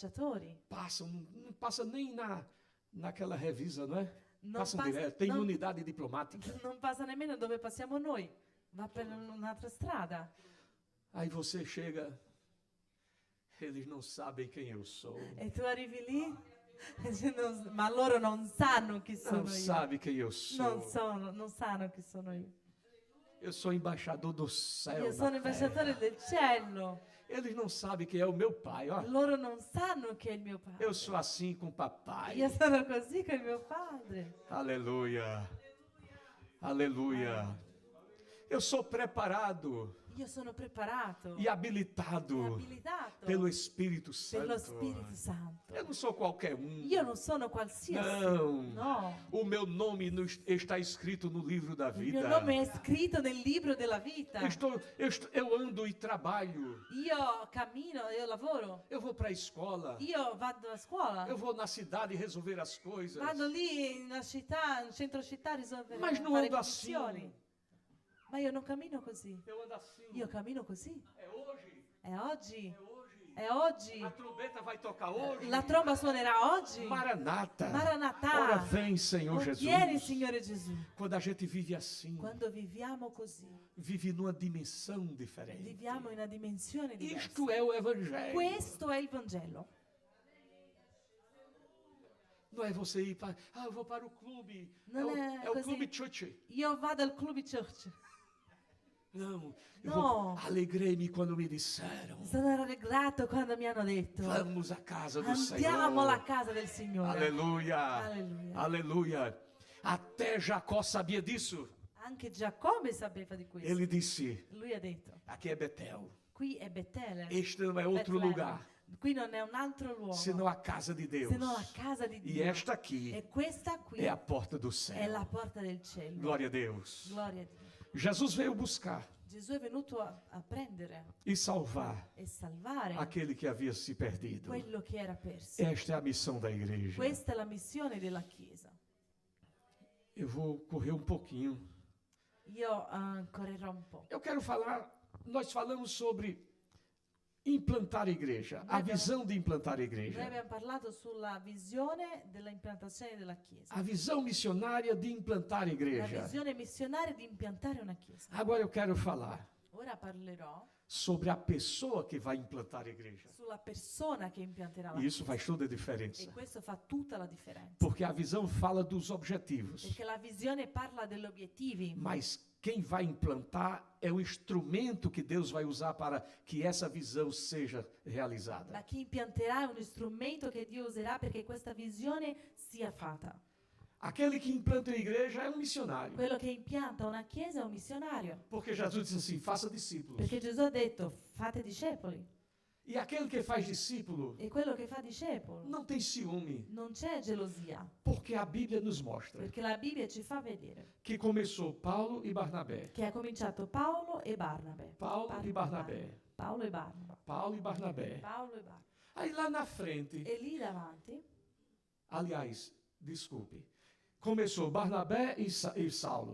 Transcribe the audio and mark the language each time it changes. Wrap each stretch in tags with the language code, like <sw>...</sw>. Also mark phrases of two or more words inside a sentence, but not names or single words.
<pt>passam, não passa nem naquela revisa, não é?</pt> <it>Non</it> <pt>Passam passa, direto, tem</pt> <it>non-</it> <pt>unidade diplomática.</pt> <it>non passa nemmeno dove passiamo noi, va per un'altra strada.</it> <pt>Aí você chega, eles não sabem quem eu sou.</pt> <it>E tu arrivi lì, e dici, ma loro non sanno chi</it> <pt>Não</pt> <it>sono io.</it> <pt>sabe quem eu sou.</pt> <it>Non sanno chi sono io.</it> <pt>Eu sou embaixador do céu.</pt> <it>Io</it> <pt>na</pt> <it>sono ambasciatore</it> <pt>terra.</pt> <it>del cielo.</it> <pt>Eles não sabem quem é o meu pai. Ó.</pt> <it>Loro non sanno chi è il mio padre.</it> <pt>Eu sou assim com o papai.</pt> <it>Io sono così con il mio padre.</it> <pt>Aleluia. Aleluia. Eu sou preparado</pt> <it>Io sono preparato</it> <pt>e habilitado</pt> <it>e abilitato</it> <pt>pelo Espírito</pt> <it>per lo</it> <pt>Santo.</pt> <it>Spirito Santo.</it> <pt>Eu não sou qualquer um.</pt> <it>Io non sono qualsiasi.</it> <pt>Não.</pt> <it>No.</it> <pt>O meu nome está escrito no livro da</pt> <it>Il</it> <pt>vida.</pt> <it>mio nome è scritto nel libro della vita.</it> <pt>Eu ando e trabalho.</pt> <it>Io cammino, io lavoro.</it> <pt>Eu vou para a escola.</pt> <it>Io vado a scuola.</it> <pt>Eu vou na cidade resolver as coisas.</pt> <it>Vado lì in una città, in centro città a risolvere</it> <pt>Mas não</pt> <it>fare</it> <pt>ando assim.</pt> <it>commissioni. Ma io non cammino così.</it> <pt>Eu ando assim.</pt> <it>Io cammino così.</it> <pt>É hoje.</pt> <it>È oggi.</it> <pt>É hoje.</pt> <it>È oggi.</it> <pt>A trombeta vai tocar hoje.</pt> <it>La tromba suonerà oggi.</it> <pt>Maranata.</pt> <it>Maranatha.</it> <pt>Ora vem, Senhor Jesus.</pt> <it>Vieni, Signore Gesù.</it> <pt>Quando a gente vive assim,</pt> <it>Quando viviamo così,</it> <pt>vive numa dimensão diferente.</pt> <it>viviamo in una dimensione diversa.</it> <pt>Isto é o Evangelho.</pt> <it>Questo è il Vangelo.</it> <pt>Não é você ir para... eu vou para o clube. Não é É o</pt> <it>così.</it> <pt>clube church.</pt> <it>Io vado al club church.</it> <pt>Não.</pt> <it>No.</it> <pt>Alegrei-me quando me disseram.</pt> <it>Sono rallegrato quando mi hanno detto</it> <pt>Vamos à casa do</pt> <it>andiamo alla</it> <pt>Senhor.</pt> <it>casa del Signore.</it> <pt>Aleluia.</pt> <it>Alleluia.</it> <pt>Aleluia. Até Jacó sabia disso.</pt> <it>Anche Giacobbe sapeva di questo.</it> <pt>Ele disse,</pt> <it>Lui ha detto,</it> <pt>aqui é Betel.</pt> <it>qui è Betlemme.</it> <pt>Este não é outro</pt> <it>Betlemme.</it> <pt>lugar,</pt> <it>Qui non è un altro luogo,</it> <pt>senão a casa de Deus.</pt> <it>se non la casa di</it> <pt>E</pt> <it>Dio.</it> <pt>esta aqui</pt> <it>E questa qui</it> <pt>é a porta do</pt> <it>è</it> <pt>céu.</pt> <it>la porta del cielo.</it> <pt>Glória a Deus.</pt> <it>Gloria a Dio.</it> <pt>Jesus veio buscar</pt> <it>Gesù è venuto a prendere</it> <pt>e salvar</pt> <it>e salvare</it> <pt>aquele que havia se perdido.</pt> <it>quello che era perso.</it> <pt>Esta é a missão da igreja.</pt> <it>Questa è la missione della Chiesa.</it> <pt>Eu vou correr um pouquinho.</pt> <it>Io correrò un po'.</it> <pt>Eu quero falar, nós falamos sobre implantar a igreja, a visão de implantar a</pt> <it>Noi</it> <pt>igreja,</pt> <it>abbiamo parlato sulla visione dell'implantazione della Chiesa.</it> <pt>a visão missionária de implantar a</pt> <it>La</it> <pt>igreja.</pt> <it>visione missionaria di impiantare una Chiesa.</it> <pt>Agora eu quero falar</pt> <it>Ora parlerò</it> <pt>sobre a pessoa que vai implantar a igreja.</pt> <it>sulla persona che impianterà la</it> <pt>E isso</pt> <it>Chiesa.</it> <pt>faz toda a</pt> <it>E</it> <pt>diferença,</pt> <it>questo fa tutta la differenza.</it> <pt>porque a visão fala dos objetivos,</pt> <it>Perché la visione parla degli obiettivi,</it> <pt>mas quem vai implantar é o instrumento que Deus vai usar para que essa visão seja realizada.</pt> <it>ma chi impianterà è uno strumento che Dio userà perché questa visione sia fatta.</it> <pt>Aquele que implanta a igreja é um missionário,</pt> <it>Quello che impianta una Chiesa è un missionario.</it> <pt>porque Jesus disse assim: faça discípulos.</pt> <it>Perché Gesù ha detto fate discepoli.</it> <pt>E aquele que faz discípulo</pt> <it>E quello che fa discepolo</it> <pt>não tem ciúme,</pt> <it>non c'è gelosia.</it> <pt>porque a Bíblia nos mostra</pt> <it>Perché la Bibbia ci fa vedere</it> <pt>que começou Paulo e Barnabé.</pt> <it>che ha cominciato Paolo e Barnabe.</it> <pt>Paulo e Barnabé.</pt> <it>Paolo e Barnaba.</it> <pt>Paulo e Barnabé.</pt> <it>Paolo e Barnaba.</it> <pt>Aí lá na frente,</pt> <it>E lì davanti,</it> <pt>aliás, desculpe, começou Barnabé e Saulo.</pt>